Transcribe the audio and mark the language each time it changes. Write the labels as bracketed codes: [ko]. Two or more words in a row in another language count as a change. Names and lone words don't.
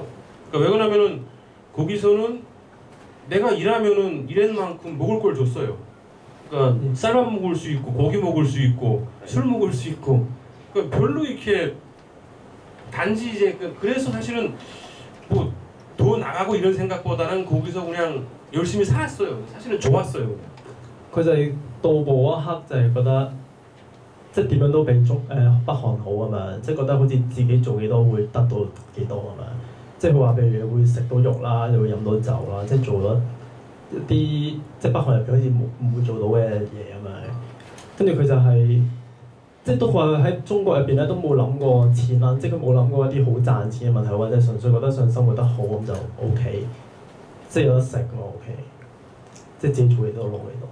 [ko] 그러니까 왜 그러냐면은 거기서는 내가 일하면은 일한 만큼 먹을 걸 줬어요. 그러니까 쌀밥 먹을 수 있고 고기 먹을 수 있고 술 먹을 수 있고 그러니까 별로 이렇게 단지 이제 그래서 사실은 뭐 더 나가고 이런 생각보다는 거기서 그냥 열심히 살았어요. 사실은 좋았어요. [yue] 佢就係到步嗰一刻就係覺得，即係點樣都比北韓好啊嘛，即係覺得好似自己做幾多會得到幾多啊嘛，即係佢話譬如會食到肉啦，又會飲到酒啦，即係做咗一啲即係北韓入邊好似唔會做到嘅嘢啊嘛，跟住佢就係、即係都話喺中國入邊咧都冇諗過錢啦，即係佢冇諗過一啲好賺錢嘅問題，或者純粹覺得想生活得好咁就 OK， 即係有得食咁 OK， 即係自己做嘢都攞嚟到。